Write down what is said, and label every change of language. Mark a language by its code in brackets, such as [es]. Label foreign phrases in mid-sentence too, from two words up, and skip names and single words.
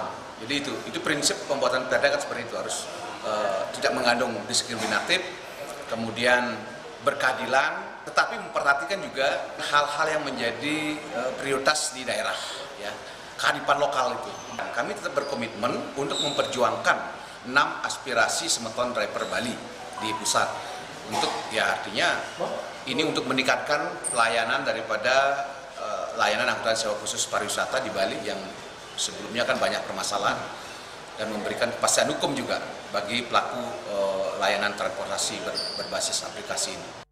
[id] Jadi itu prinsip pembuatan perda kan seperti itu, harus tidak mengandung diskriminatif, kemudian berkeadilan, tetapi memperhatikan juga hal-hal yang menjadi prioritas di daerah, ya, kearifan lokal itu. Kami tetap berkomitmen untuk memperjuangkan 6 aspirasi semeton driver Bali di pusat. Untuk ya artinya ini untuk meningkatkan pelayanan daripada layanan angkutan sewa khusus pariwisata di Bali yang sebelumnya kan banyak permasalahan dan memberikan kepastian hukum juga bagi pelaku layanan transportasi berbasis aplikasi ini.